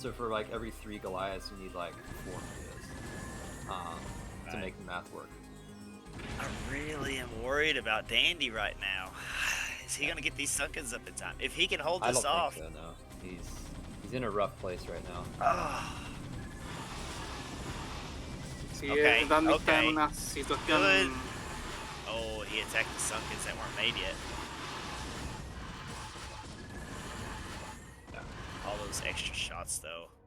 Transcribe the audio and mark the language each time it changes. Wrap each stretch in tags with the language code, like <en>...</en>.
<en>So for like every 3 Goliaths, you need like 4 mutas to make the math work. I really am worried about Dandy right now. Is he gonna get these sunkens up in time? If he can hold this off, think so, no. He's in a rough place right now.</en> <es>Sí, Dandy está en una situación.</es> <en>Good. Oh, he attacked the sunkens that weren't made yet. All those extra shots, though.</en>